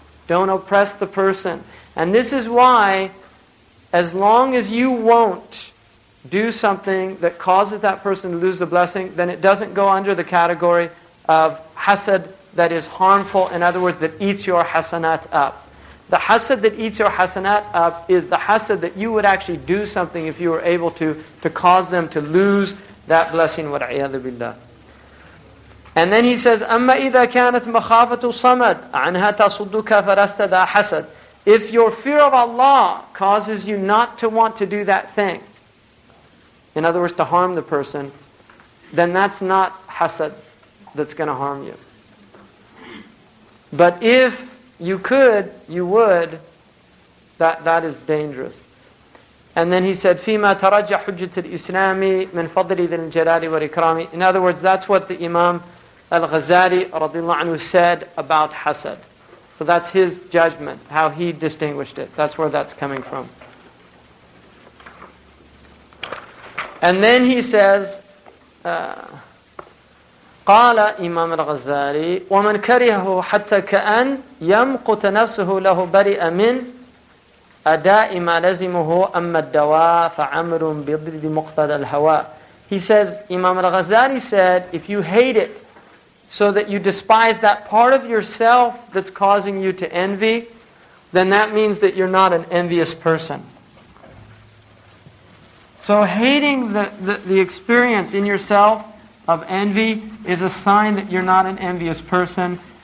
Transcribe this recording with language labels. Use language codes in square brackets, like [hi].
[en] Don't oppress the person. And this is why, as long as you won't do something that causes that person to lose the blessing, then it doesn't go under the category of hasad that is harmful. In other words, that eats your hasanat up. The hasad that eats your hasanat up is the hasad that you would actually do something if you were able to cause them to lose that blessing. [ar] وَالْعِيَاذُ بِاللَّهِ. [en] And then he says, [ar] أَمَّا إِذَا كَانَتْ مَخَافَةُ صَمَدْ عَنْهَا تَصُدُّكَ فَلَسْتَ ذَا حَسَدْ. [en] If your fear of Allah causes you not to want to do that thing, in other words, to harm the person, then that's not hasad that's going to harm you. But if you could, you would, that is dangerous. And then he said, [ar] فِيمَا تَرَجَّ حُجَّةِ الْإِسْلَامِ مِنْ فَضْلِ ذِي الْجَلَالِ وَالْإِكْرَامِ. [en] In other words, that's what the Imam Al-Ghazali radiallahu anhu said about hasad. So that's his judgment, how he distinguished it. That's where that's coming from. And then he says, [ar] قال إمام الغزالي ومن كرهه حتى كأن يمقت نفسه له برئ من أداء ما لزمه أما الدواء فعمر بضد مقتضى الهوى. [en] He says, Imam al-Ghazali said, if you hate it so that you despise that part of yourself that's causing you to envy, then that means that you're not an envious person. So hating the experience in yourself of envy is a sign that you're not an envious person.